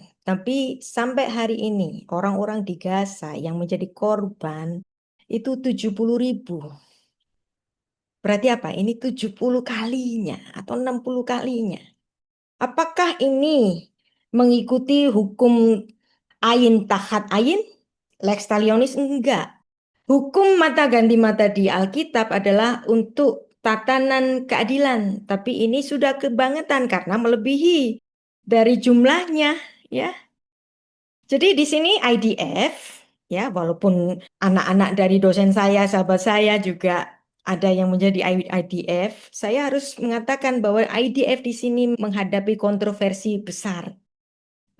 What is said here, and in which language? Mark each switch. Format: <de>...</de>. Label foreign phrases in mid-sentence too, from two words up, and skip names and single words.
<id>Tapi sampai hari ini orang-orang di Gaza yang menjadi korban itu 70.000. Berarti apa? Ini 70 kalinya atau 60 kalinya. Apakah ini mengikuti hukum</id> <he>עין תחת עין?</he> <la>Lex talionis?</la> <id>Enggak. Hukum mata ganti mata di Alkitab adalah untuk tatanan keadilan, tapi ini sudah kebangetan karena melebihi dari jumlahnya, ya. Jadi di sini IDF, ya, walaupun anak-anak dari dosen saya, sahabat saya juga ada yang menjadi IDF, saya harus mengatakan bahwa IDF di sini menghadapi kontroversi besar.</id>